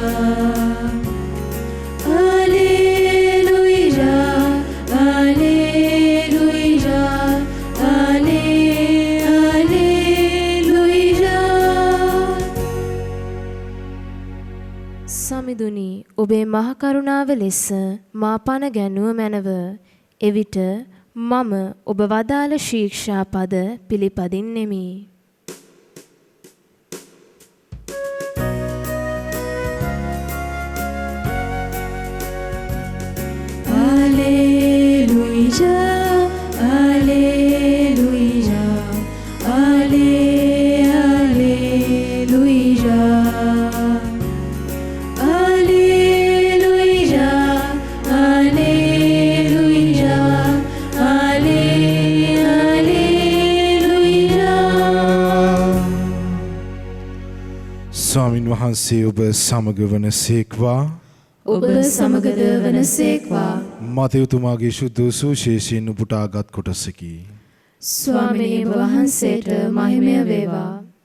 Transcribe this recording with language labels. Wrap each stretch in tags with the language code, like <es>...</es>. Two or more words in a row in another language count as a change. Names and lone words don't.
<la>Alleluia, alleluia, alle, alleluia.</la> <si>සමිඳුනි ඔබේ මහ කරුණාව ලෙස මා පණ ගැනුව මැනව. එවිට මම ඔබ වදාළ ශික්ෂා පද පිළිපදින්නෙමි.</si> <la>Alleluia, alleluia, alle, alleluia. Alleluia, alleluia, alle, alleluia.</la> <si>ස්වාමින් වහන්සේ ඔබ සමග වන සේක්වා. ඔබ සමගද වනසේක්වා. මතයුතුමාගේ ශුද්ධ සුවිශේෂයෙන් උපුටාගත් කොටසකි. ස්වාමිනී වහන්සේට මහිමය වේවා.</si>